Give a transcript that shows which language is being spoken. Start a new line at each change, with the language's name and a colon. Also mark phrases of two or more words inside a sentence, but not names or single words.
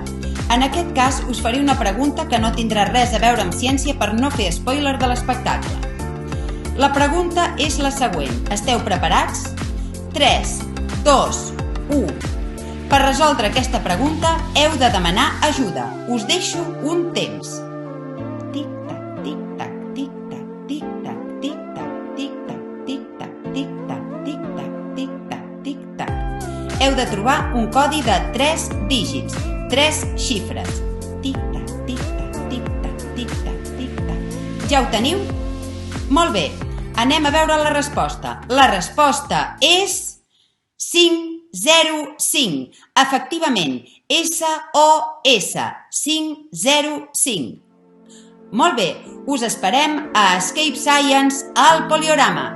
Catalan: En aquest cas, us faré una pregunta que no tindrà res a veure amb ciència per no fer spoiler de l'espectacle. La pregunta és la següent. Esteu preparats? 3, 2, 1. Per resoldre aquesta pregunta, heu de demanar ajuda. Us deixo un temps. Tic-tac, tic-tac, tic-tac, tic-tac, tic-tac, tic-tac, tic-tac, tic-tac, tic-tac, tic-tac, tic-tac. Heu de trobar un codi de 3 dígits, 3 xifres. Tic-tac, tic-tac, tic-tac, tic-tac, tic-tac. Ja ho teniu? Molt bé, anem a veure la resposta. La resposta és 505. Efectivament, SOS, 505. Molt bé, us esperem a Escape Science al Poliorama.